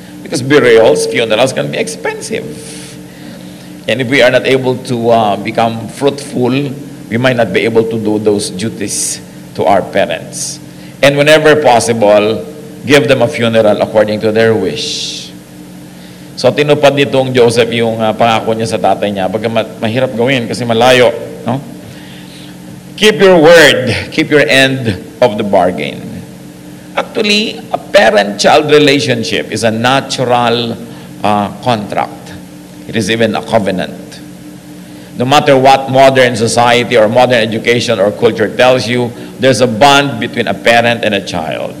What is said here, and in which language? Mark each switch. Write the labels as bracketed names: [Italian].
[English] Because burials, funerals can be expensive. And if we are not able to become fruitful, we might not be able to do those duties to our parents. And whenever possible, give them a funeral according to their wish. [Filipino] So tinupad nitong Joseph yung pangako niya sa tatay niya. Bagamat mahirap gawin kasi malayo. No? [English] Keep your word. Keep your end of the bargain. Actually, a parent-child relationship is a natural contract. It is even a covenant. No matter what modern society or modern education or culture tells you, there's a bond between a parent and a child.